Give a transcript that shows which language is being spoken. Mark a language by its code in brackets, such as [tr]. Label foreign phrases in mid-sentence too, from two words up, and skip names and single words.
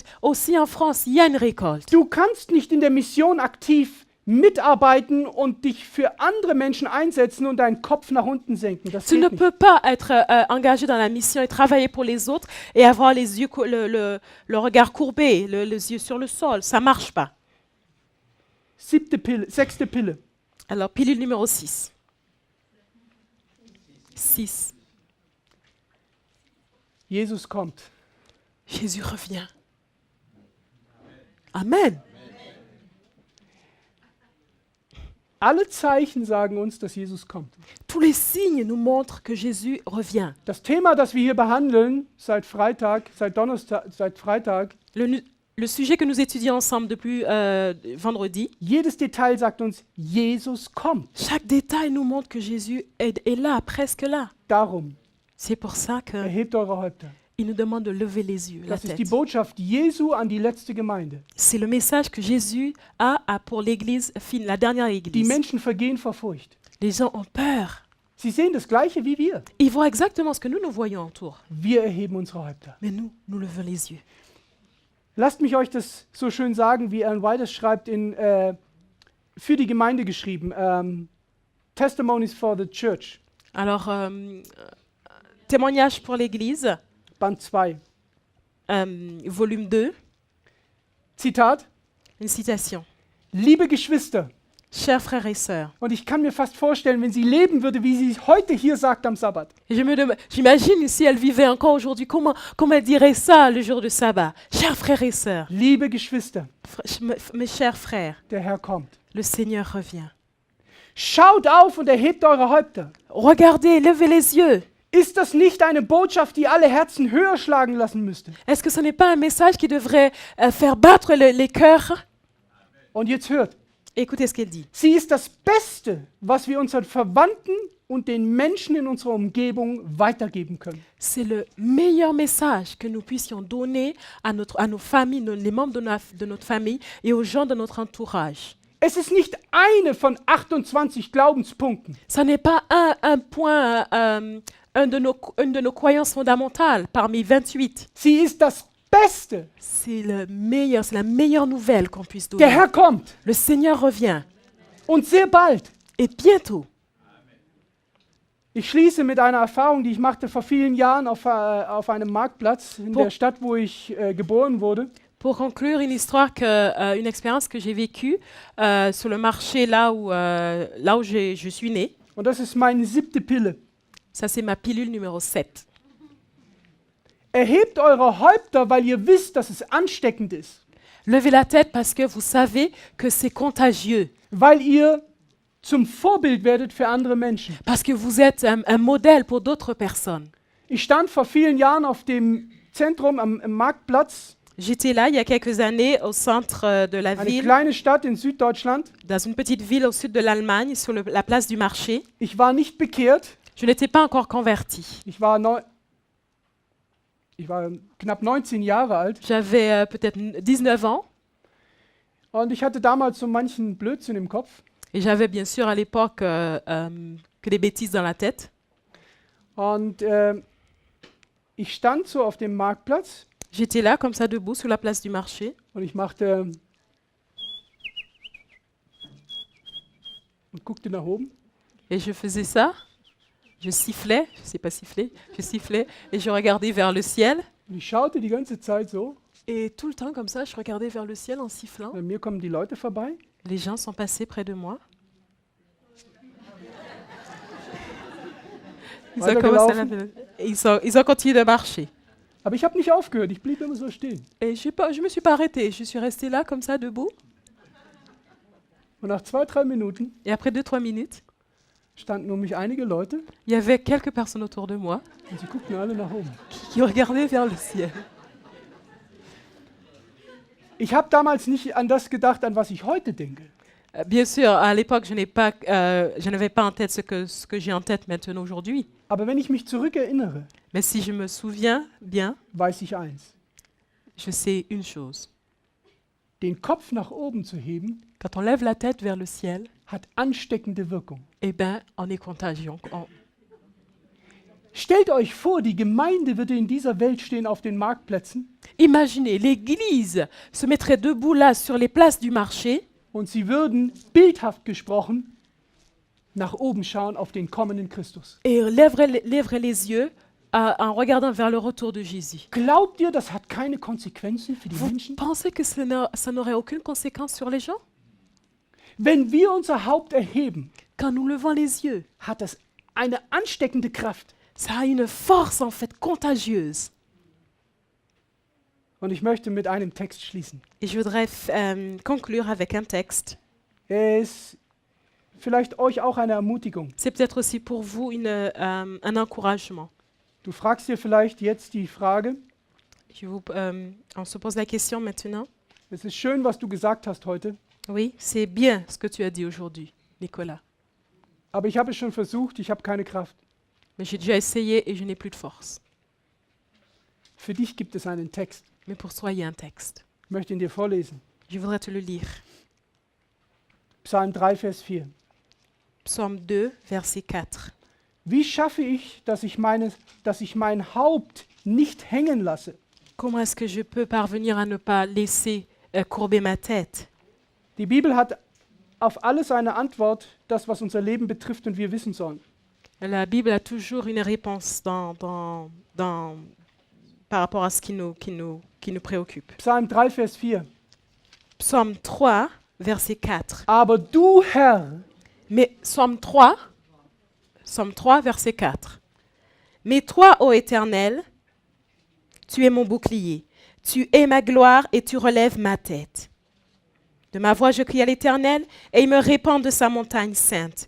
[fr] Aussi en France, il y a une récolte. [de] Du kannst nicht in der Mission aktiv mitarbeiten und dich für andere Menschen einsetzen und deinen Kopf nach unten senken. Das [fr] Tu [de] geht [fr] ne [de] nicht. [fr] peux pas être engagé dans la mission et travailler pour les autres et avoir les yeux, le regard courbé, les yeux sur le sol. Ça marche pas. [de] Sechste Pille. [fr] Alors, pilule numéro 6. 6. [de] Jesus kommt. [fr] Jésus revient. Amen. [de] Alle Zeichen sagen uns, dass Jesus kommt. [fr] Tous les signes nous montrent que Jésus revient. [de] Das Thema, das wir hier behandeln, seit Freitag, seit Freitag, [fr] Le sujet que nous étudions ensemble depuis vendredi, [de] jedes Detail sagt uns, Jesus kommt. [fr] chaque détail nous montre que Jésus est là, presque là. [de] Darum, [fr] C'est pour ça qu'il [de] erhebt eure Häupter. [fr] nous demande de lever les yeux, la [de] Das ist [fr] tête. [de] die Botschaft Jesu an die letzte Gemeinde. [fr] C'est le message que Jésus a pour l'église, la dernière [de] Die [fr] église. [de] Menschen vergehen vor Furcht. [fr] Les gens ont peur. [de] Sie sehen das Gleiche wie wir. [fr] Ils voient exactement ce que nous voyons autour. [de] Wir erheben unsere Häupter. [fr] Mais nous levons les yeux. [de] Lasst mich euch das so schön sagen, wie Ellen White es schreibt, für die Gemeinde geschrieben. [en] Testimonies for the Church, [fr] Alors, témoignage pour l'église, [de] Band 2. [fr] volume 2, [de] Zitat, [fr] une citation. [de] liebe Geschwister, [fr] Chers frères et sœurs, und ich kann mir fast vorstellen, wenn sie leben würde, wie sie heute hier sagt am Sabbat. j'imagine si elle vivait encore aujourd'hui, comment elle dirait ça le jour du sabbat. Chers frères et sœurs, [de] Liebe Geschwister, [fr] mes chers frères, [de] der Herr kommt. [fr] le Seigneur revient. [de] Schaut auf und erhebt eure Häupter. [fr] Regardez, levez les yeux. [de] Ist das nicht eine Botschaft, die alle Herzen höher schlagen lassen müsste? [fr] Est-ce que ce n'est pas un message qui devrait faire battre les cœurs? [de] Und jetzt hört, [fr] Écoutez ce qu'elle dit. [de] sie ist das Beste, was wir unseren Verwandten und den Menschen in unserer Umgebung weitergeben können. [fr] C'est le meilleur message que nous puissions donner à nos familles, les membres de notre famille et aux gens de notre entourage. [de] Es ist nicht eine von 28 Glaubenspunkten. [fr] Ça n'est pas un point, une de nos croyances fondamentales parmi 28. [de] Sie ist das Beste. [fr] C'est la meilleure nouvelle qu'on puisse [de] Der [fr] donner. [de] Herr kommt [fr] Le Seigneur revient [de] und sehr bald. [fr] et bientôt. [de] Ich schließe mit einer Erfahrung, die ich machte vor vielen Jahren auf einem Marktplatz in Wo- der Stadt, wo ich geboren wurde. [fr] Pour conclure, une expérience que j'ai vécue sur le marché là où je suis née. [de] Und das ist meine 7. Pille. [fr] Ça, c'est ma pilule numéro 7. [de] Erhebt eure Häupter, weil ihr wisst, dass es ansteckend ist. [fr] Levez la tête parce que vous savez que c'est contagieux. [de] Weil ihr zum Vorbild werdet für andere Menschen. [fr] Parce que vous êtes un modèle pour d'autres personnes. [de] Ich stand vor vielen Jahren auf dem Zentrum am Marktplatz, [fr] J'étais là il y a quelques années au centre de la [de] eine [fr] ville, [de] kleine Stadt in Süddeutschland. [fr] dans une petite ville au sud de l'Allemagne, sur la place du marché. [de] Ich war nicht bekehrt. [fr] Je n'étais pas encore convertie. [de] Ich war knapp 19 Jahre alt [fr] J'avais peut-être 19 ans [de] und ich hatte damals so manchen Blödsinn im Kopf. [fr] et j'avais bien sûr à l'époque que des bêtises dans la tête. [de] Und ich stand so auf dem Marktplatz [fr] J'étais là comme ça debout sur la place du marché [de] und ich machte und guckte nach oben. [fr] et je faisais ça. Je sifflais, je sais pas siffler, je sifflais et je regardais vers le ciel. [de] Und ich schaute die ganze Zeit so. [fr] Et tout le temps comme ça, je regardais vers le ciel en sifflant. [de] Bei mir kommen die Leute vorbei. [fr] Les gens sont passés près de moi. Ils ont, commencé ils ont continué de marcher. [de] Aber ich habe nicht aufgehört. Ich blieb immer so stehen. [fr] Et je me suis pas arrêtée. Je suis restée là comme ça debout. [de] Und nach 2-3 Minuten [fr] Et après 2-3 minutes, [de] standen um mich einige Leute [fr] il y avait quelques personnes autour de moi [de] und sie guckten alle nach oben. [fr] qui regardaient vers le ciel. [de] Ich habe damals nicht an das gedacht, an was ich heute denke. [fr] Bien sûr, à l'époque, je n'avais pas en tête ce que j'ai en tête maintenant aujourd'hui. [de] Aber wenn ich mich zurückerinnere, [fr] Mais si je me souviens bien, [de] weiß ich eins. [fr] je sais une chose. [de] Den Kopf nach oben zu heben, [fr] Quand on lève la tête vers le ciel, [de] hat ansteckende Wirkung. [fr] eh ben, on est contagion. [de] Stellt euch vor, die Gemeinde würde in dieser Welt stehen auf den Marktplätzen [fr] Imaginez, l'Église se mettrait debout là sur les places du marché [de] und sie würden, bildhaft gesprochen, nach oben schauen auf den kommenden Christus. [fr] et lèverait les yeux en regardant vers le retour de Jésus. [de] Glaubt ihr, das hat keine Konsequenzen für die [fr] Vous [de] Menschen? [fr] pensez que ça n'aurait aucune conséquence sur les gens? [de] Wenn wir unser Haupt erheben, [fr] Quand nous levons les yeux, [de] hat das eine ansteckende Kraft. [fr] ça a une force en fait contagieuse. [de] Und ich möchte mit einem Text schließen. [fr] Et je voudrais conclure avec un texte. [de] Er ist vielleicht euch auch eine Ermutigung. [fr] C'est peut-être aussi pour vous un encouragement. [de] Du fragst dir vielleicht jetzt die Frage, [fr] On se pose la question maintenant. [de] es ist schön, was du gesagt hast heute, [fr] Oui, c'est bien ce que tu as dit aujourd'hui, Nicolas. [de] aber ich habe es schon versucht, ich habe keine Kraft. [fr] Mais j'ai déjà essayé et je n'ai plus de force. [de] Für dich gibt es einen Text. [fr] Mais pour toi, il y a un texte. [de] Ich möchte ihn dir vorlesen. [fr] Je voudrais te le lire. [de] Psalm 3, Vers 4. [fr] Psaume 2, verset 4. [de] Wie schaffe ich, dass ich mein Haupt nicht hängen lasse? [fr] Comment est-ce que je peux parvenir à ne pas laisser courber ma tête? [de] Die Bibel hat auf alles eine Antwort, das was unser Leben betrifft und wir wissen sollen. [fr] La Bible a toujours une réponse par rapport à ce qui nous préoccupe. [de] Psalm 3, Vers 4. [fr] Psaume 3, verset 4. [de] Aber du, Herr, [fr] Mais Psaume 3, verset 4. Mais toi, ô Éternel, tu es mon bouclier, tu es ma gloire et tu relèves ma tête. De ma voix, je crie à l'Éternel et il me répand de sa montagne sainte.